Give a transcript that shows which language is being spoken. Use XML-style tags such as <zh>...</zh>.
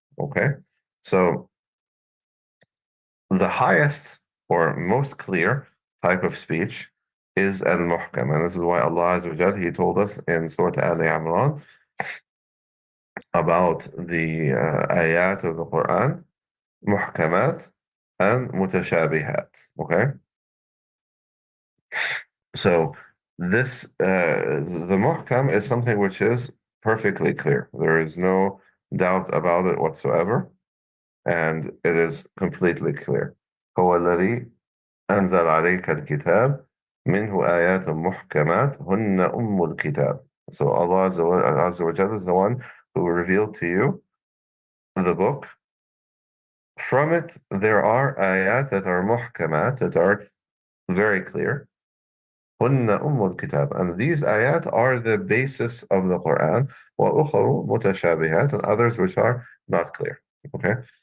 <en>Okay, so the highest or most clear type of speech is al-muhkam, and this is why Allah Azza wa Jal, He told us in Surah Ali Imran about the ayat of the Quran, muhkamat and mutashabihat. Okay, so the muhkam is something which is perfectly clear. There is no doubt about it whatsoever, and it is completely clear.</en> <ar>هو الذي أنزل عليك الكتاب منه آيات محكمات هن أم الكتاب.</ar> <en>So Allah Azza wa Jalla is the one who revealed to you the book. From it, there are ayat that are muhkamat, that are very clear.</en> <ar>هن أم الكتاب.</ar> <en>And these ayat are the basis of the Quran.</en> <ar>وأخر متشابهات,</ar> <en>and others which are not clear. Okay?</en>